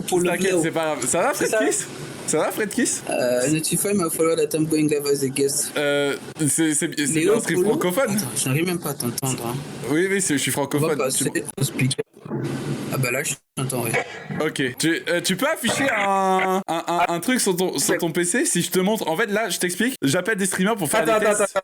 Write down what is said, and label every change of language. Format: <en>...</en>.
<fr>T'inquiète, c'est pas grave. Ça va, Fred Kiss? Ça va, Fred Kiss?</fr> <en>Notify my follower that I'm going live as a guest.</en> <fr>C'est bien un stream francophone. Attends, j'arrive même pas à t'entendre. Hein. Oui, je suis francophone. Ah bah là, je t'entends, oui. Ok. Tu peux afficher un truc sur ton PC si je te montre. En fait, là, je t'explique. J'appelle des streamers pour faire des tests.</fr>